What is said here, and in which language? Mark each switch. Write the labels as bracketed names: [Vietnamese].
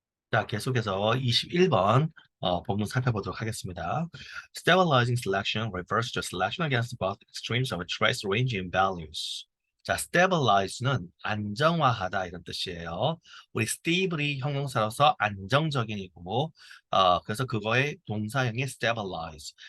[Korean] 자, 계속해서 21번 본문 살펴보도록 하겠습니다. [English] Stabilizing selection refers to selection against both extremes of a trace range in values. [Korean] 자, stabilize는 안정화하다 이런 뜻이에요. 우리 stable이 형용사로서 안정적인이고, 그래서 그거의 동사형이 stabilize.